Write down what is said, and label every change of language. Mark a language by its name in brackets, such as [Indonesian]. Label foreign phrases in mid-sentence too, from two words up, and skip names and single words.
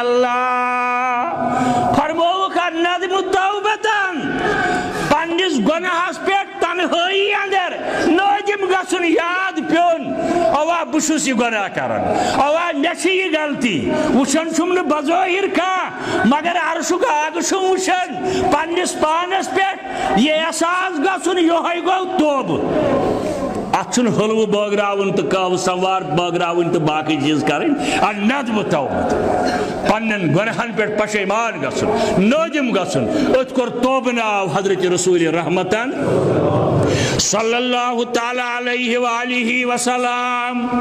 [Kashmiri] اللہ فرموک ندم توبتن پنس گناہس پہ تنہائی اندر نادم گژھن یاد پیون اوا بشس یہ گناہ کرن اوا مے یہ غلطی وچھن چھم نہ بظاہر کا مگر عرشک آگ چھم وچھن پنس پانس پہ یہ احساس گژھن یہ گو توب اتھن حلو بٲگراوُن تو کاو سوار بٲگراوُن تو باقی چیز کریں ندم توبت پنن گناہن پہ پشیمان گژھن نادم گژھن ات کور توبہ ناو حضرت رسول رحمتن [Arabic] صلی اللہ تعالی علیہ وآلہ وسلم.